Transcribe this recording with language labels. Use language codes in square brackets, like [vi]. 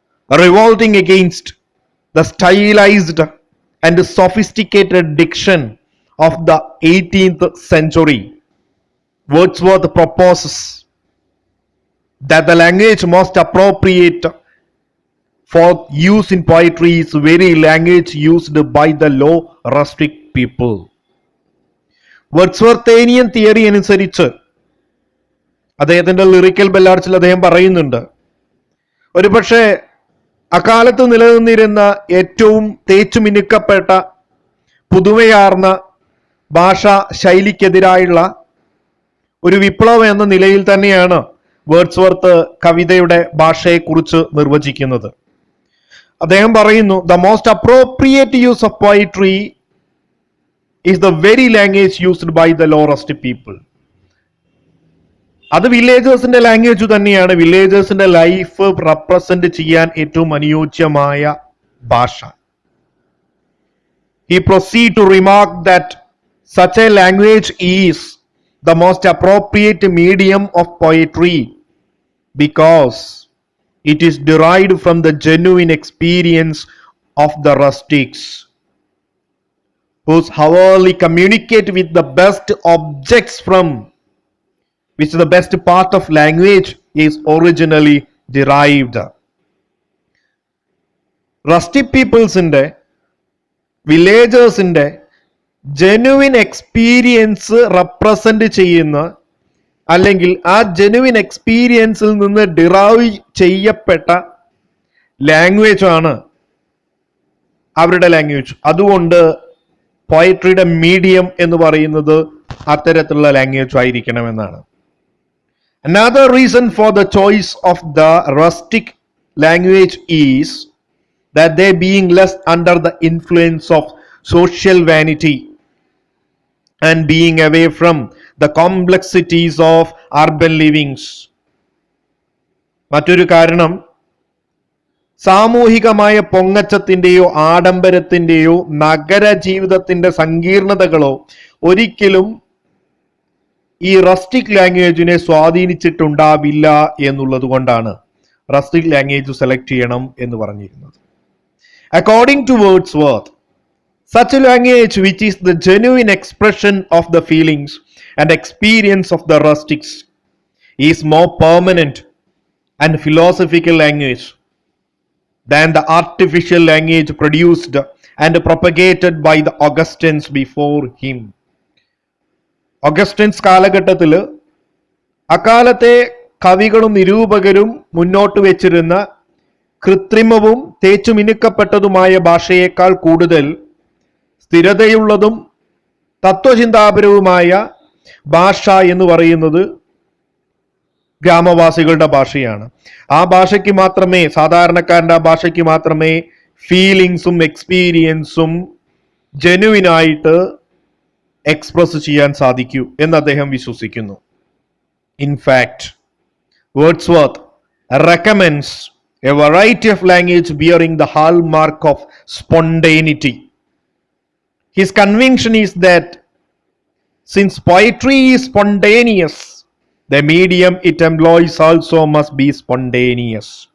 [en] Revolting against the stylized and sophisticated diction of the 18th century, Wordsworth proposes that the language most appropriate for use in poetry is very language used by the low rustic people. Wordsworthian theory അനുസരിച്ച് [ml] അദ്ദേഹത്തിന്റെ lyrical ബെല്ലാഡ്സിൽ അദ്ദേഹം പറയുന്നുണ്ട്, ഒരുപക്ഷെ അക്കാലത്ത് നിലനിന്നിരുന്ന ഏറ്റവും തേച്ചുമിനുക്കപ്പെട്ട പുതുമയാർന്ന ഭാഷാ ശൈലിക്കെതിരായുള്ള ഒരു വിപ്ലവം എന്ന നിലയിൽ തന്നെയാണ് വേർഡ്സ്വർത്ത് കവിതയുടെ ഭാഷയെക്കുറിച്ച് നിർവചിക്കുന്നത്. [en] അദ്ദേഹം പറയുന്നു, the most appropriate use of poetry is the very language used by the lowest people. [ml] അത് വില്ലേജേഴ്സിന്റെ ലാംഗ്വേജ് തന്നെയാണ്, വില്ലേജേഴ്സിന്റെ ലൈഫ് റെപ്രസെന്റ് ചെയ്യാൻ ഏറ്റവും അനുയോജ്യമായ ഭാഷ. [en] He proceed to remark that such a language is the most appropriate medium of poetry because it is derived from the genuine experience of the rustics, whose hourly communicate with the best objects from which the best part of language is originally derived. [ml] Rustic peoplesന്റെ വില്ലേജേഴ്സിന്റെ genuine experience represent ചെയ്യുന്ന, അല്ലെങ്കിൽ ആ genuine എക്സ്പീരിയൻസിൽ നിന്ന് derive ചെയ്യപ്പെട്ട language ആണ് അവരുടെ language. അതുകൊണ്ട് പോയട്രിയുടെ medium എന്ന് പറയുന്നത് അത്തരത്തിലുള്ള language ആയിരിക്കണമെന്നാണ്. [en] Another reason for the choice of the rustic language is that they being less under the influence of social vanity and being away from the complexities of urban livings. [ml] മറ്റൊരു കാരണം, സാമൂഹികമായ പൊങ്ങച്ചത്തിന്റെയോ ആഡംബരത്തിന്റെയോ നഗര ജീവിതത്തിന്റെ സങ്കീർണതകളോ ഒരിക്കലും ഈ റസ്റ്റിക് ലാംഗ്വേജിനെ സ്വാധീനിച്ചിട്ടുണ്ടാവില്ല എന്നുള്ളത് കൊണ്ടാണ് rustic language select ചെയ്യണം എന്ന് പറഞ്ഞിരുന്നത്. [en] According to Wordsworth, such a language which is the genuine expression of the feelings and experience of the rustics is more permanent and philosophical language than the artificial language produced and propagated by the Augustines before him. [ml] ഓഗസ്റ്റൻസ് കാലഘട്ടത്തിൽ അക്കാലത്തെ കവികളും നിരൂപകരും മുന്നോട്ട് വെച്ചിരുന്ന കൃത്രിമവും തേച്ചുമിനുക്കപ്പെട്ടതുമായ ഭാഷയേക്കാൾ കൂടുതൽ സ്ഥിരതയുള്ളതും തത്വചിന്താപരവുമായ ഭാഷ എന്ന് പറയുന്നത് ഗ്രാമവാസികളുടെ ഭാഷയാണ്. ആ ഭാഷയ്ക്ക് മാത്രമേ, സാധാരണക്കാരന്റെ ആ ഭാഷയ്ക്ക് മാത്രമേ ഫീലിങ്സും എക്സ്പീരിയൻസും ജെനുവിനായിട്ട് എക്സ്പ്രസ് ചെയ്യാൻ സാധിക്കൂ എന്ന് അദ്ദേഹം വിശ്വസിക്കുന്നു. [en] In fact, Wordsworth recommends a variety of language bearing the hallmark of spontaneity. His conviction is that since poetry is spontaneous, the medium it employs also must be spontaneous.